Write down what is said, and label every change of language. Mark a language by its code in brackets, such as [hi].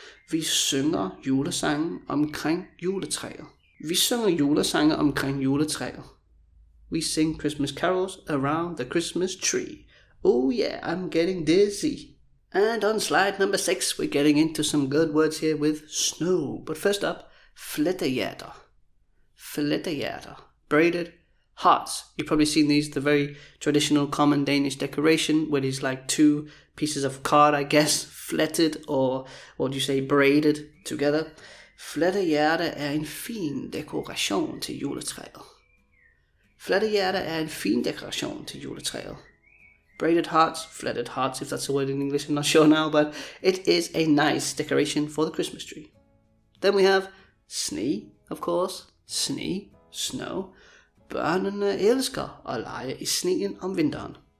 [da] Vi synger julesange omkring juletræet. Vi synger julesange omkring juletræet. [en] We sing Christmas carols around the Christmas tree. Oh yeah, I'm getting dizzy. And on slide number 6, we're getting into some good words here with snow. But first up, fletterhjerter. Fletterhjerter. Braided hearts. You've probably seen these, the very traditional common Danish decoration where there's like 2 pieces of card, I guess, fletted or what do you say, braided together. [da] Fletterhjerte er en fin dekoration til juletræet. Fletterhjerte er en fin dekoration til juletræet. [en] Braided hearts, fletted hearts, if that's a word in English, I'm not sure now, but it is a nice decoration for the Christmas tree. Then we have sne, of course. [da] Sne, snow. Børnene elsker at lege i sneen om vinteren.